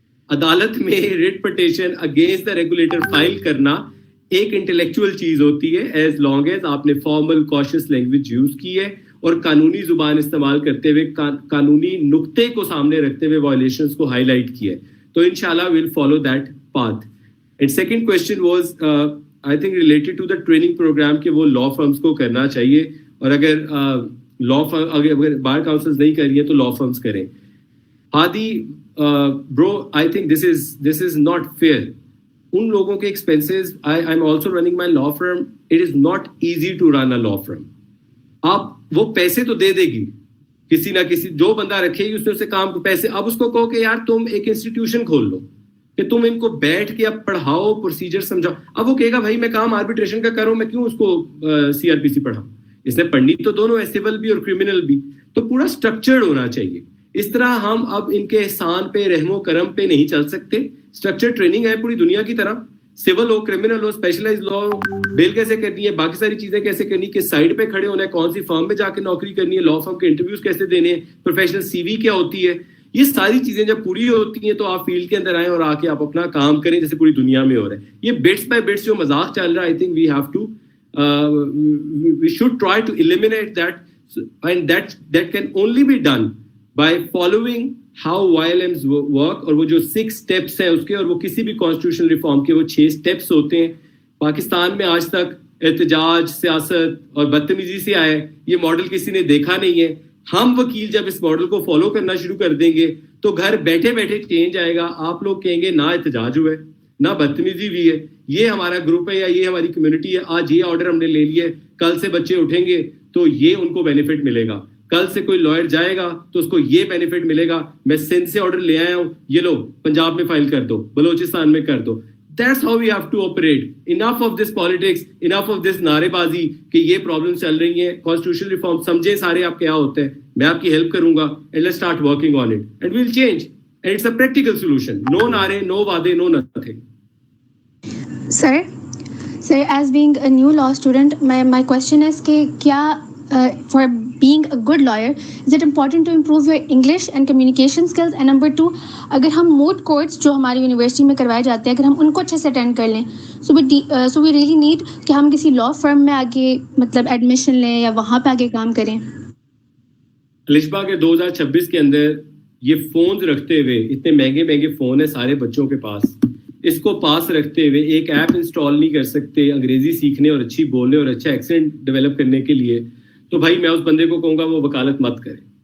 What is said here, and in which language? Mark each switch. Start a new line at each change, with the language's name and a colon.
Urdu: عدالت میں
English: writ petition against the regulator
Urdu: file کرنا ایک انٹلیکچوئل چیز ہوتی ہے,
English: as long as
Urdu: آپ نے فارمل کاشس لینگویج یوز کی ہے اور قانونی زبان استعمال کرتے ہوئے قانونی نقطے کو سامنے رکھتے ہوئے وائلیشنز کو ہائی لائٹ کیا ہے. تو انشاءاللہ
English: we'll follow that path. And second question was I think related to the training program
Urdu: کہ وہ law firms کو کرنا چاہیے, اور اگر لا اگر بار کاؤنسلز نہیں کر رہی ہیں تو لا فرمز کریں. ہادی برو
English: I think this is not fair.
Urdu: ان لوگوں کے expenses,
English: I am also running my law firm, it is not easy to run a law firm.
Urdu: آپ وہ پیسے تو دے دے گی کسی نہ کسی, جو بندہ رکھے گی اس نے اسے کام پیسے. اب اس کو کہو کہ یار تم ایک انسٹیٹیوشن کھول لو کہ تم ان کو بیٹھ کے اب پڑھاؤ, پروسیجر سمجھاؤ. اب وہ کہے گا بھائی میں کام آربیٹریشن کا کروں, میں کیوں اس کو سی آر پی سی پڑھاؤں. اس نے پڑھنی تو دونوں ہے, سول بھی اور کرمنل بھی. تو پورا اسٹرکچرڈ ہونا چاہیے. اس طرح ہم اب ان کے احسان پہ, رحم و کرم پہ نہیں چل سکتے. اسٹرکچر ٹریننگ ہے پوری دنیا کی طرح, سول ہو, کرمنل ہو, اسپیشلائز لا ہو, بیل کیسے کرنی ہے, باقی ساری چیزیں کیسے کرنی, کس سائڈ پہ کھڑے ہونا ہے, کون سی فرم میں جا کے نوکری کرنی ہے, لا فرم کے انٹرویوز کیسے دینے ہیں, پروفیشنل سی وی کیا ہوتی ہے. یہ ساری چیزیں جب پوری ہوتی ہیں تو آپ فیلڈ کے اندر آئیں اور آ کے آپ اپنا کام کریں جیسے پوری دنیا میں ہو رہا ہے. یہ بٹس بائی بٹس جو مذاق چل رہا ہے,
English: I think we have to we should try to eliminate that, and that can only be done by following how YLMs work.
Urdu: اور وہ جو 6 steps ہیں اس کے, اور وہ کسی بھی constitutional reform کے وہ 6 steps ہوتے ہیں. پاکستان میں آج تک احتجاج, سیاست اور بدتمیزی سے آئے, یہ ماڈل کسی نے دیکھا نہیں ہے. ہم وکیل جب اس ماڈل کو فالو کرنا شروع کر دیں گے تو گھر بیٹھے بیٹھے چینج آئے گا. آپ لوگ کہیں گے نہ احتجاج ہوا ہے, نہ بدتمیزی ہوئی ہے, یہ ہمارا گروپ ہے یا یہ ہماری کمیونٹی ہے, آج یہ آرڈر ہم نے لے لیا ہے, کل سے بچے اٹھیں گے تو یہ ان کو بینیفٹ ملے گا, کل سے کوئی لائر جائے گا تو اس کو یہ بینیفٹ ملے گا. میں سندھ سے آرڈر لے آیا ہوں, یہ لو پنجاب میں فائل کر دو, بلوچستان میں کر دو.
English: That's how we have to operate. Enough of this politics, enough of this
Urdu: نعرے بازی کہ یہ پرابلم چل رہی ہیں.
English: Constitutional reform
Urdu: سمجھیں سارے آپ کیا ہوتے ہیں, میں آپ کی ہیلپ کروں گا,
English: and let's start working on it and we'll change, and it's a practical solution. No
Urdu: نعرے,
English: no
Urdu: وعدے,
English: no nothing. Sir, as being a new law student, my question is
Urdu: کہ کیا
English: for being a good lawyer, is it important to improve your English and communication skills? And number 2,
Urdu: اگر ہم moot courts جو ہماری university میں کروائے جاتے ہیں اگر ہم ان کو اچھے سے اٹینڈ کر لیں,
English: so we really need
Urdu: کہ ہم کسی لا فرم میں آگے مطلب ایڈمیشن لیں یا وہاں پہ آگے کام کریں. الشبا کے 2026 کے اندر یہ فونز رکھتے ہوئے, اتنے مہنگے مہنگے فون ہیں سارے بچوں کے پاس, اس کو پاس رکھتے ہوئے ایک ایپ انسٹال نہیں کر سکتے انگریزی سیکھنے اور اچھی بولنے اور اچھا ایکسنٹ ڈیولپ کرنے کے لیے, تو بھائی میں اس بندے کو کہوں گا وہ وکالت مت کرے.